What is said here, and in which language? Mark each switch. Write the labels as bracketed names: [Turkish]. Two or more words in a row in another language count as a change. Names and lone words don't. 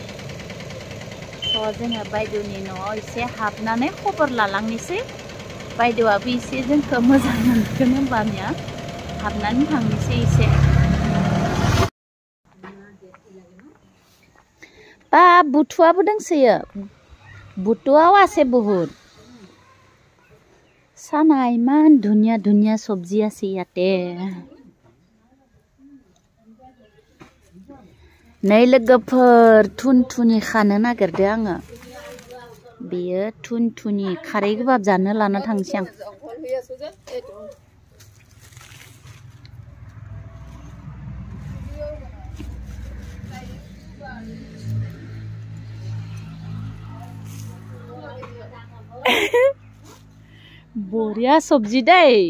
[Bodo] थ' जोङो बायदेवनि न'आव एसे हाबनानै खबर लालांनोसै बायदेवाबो एसे जोंखौ मोजां मोनगोन होनबानिया हाबनानै थांनोसै एसे बा बुथुआबो दंसोयो बुथुआव [Assamese] আছে বহুত [Bodo] साना इमान धुनिया धुनिया सब्जी [Assamese] আছে ইয়াতে [Bodo] नै लोगोफोर थुनथुनि खानो नागिरदों आङो बेयो थुनथुनि खारै गोबाब जानो लाना थांसै आं बरिया सब्जी दै